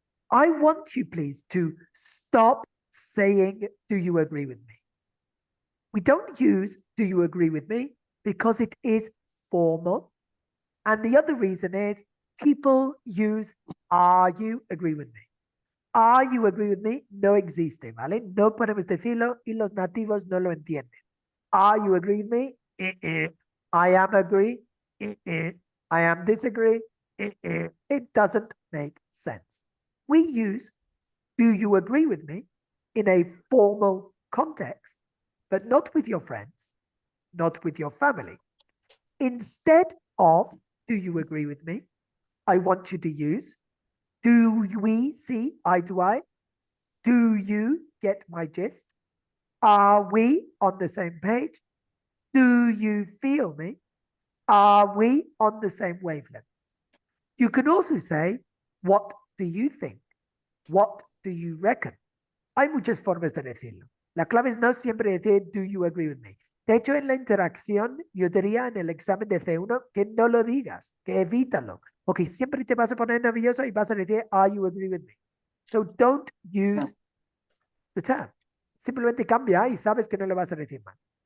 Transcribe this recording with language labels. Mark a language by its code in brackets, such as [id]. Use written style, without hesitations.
[en] I want you, please, to stop saying, do you agree with me? We don't use, do you agree with me? Because it is formal. And the other reason is people use, are you agree with me? Are you agree with me? [es] No existe, ¿vale? No podemos decirlo y los nativos no lo entienden. [en] Are you agree with me? I am agree. I am disagree. It doesn't make sense. We use, do you agree with me? In a formal context, but not with your friends, not with your family. Instead of, do you agree with me? I want you to use, do we see eye to eye? Do you get my gist? Are we on the same page? Do you feel me? Are we on the same wavelength? You can also say, what do you think? What do you reckon? [es] Hay muchas formas de decirlo. La clave es no siempre decir, [en] do you agree with me? [es] De hecho, en la interacción, yo diría en el examen de C1 que no lo digas, que evítalo, porque siempre te vas a poner nervioso y vas a decir, [en] are you agree with me? So don't use the term. [es] Simplemente cambia y sabes que no lo vas a decir mal.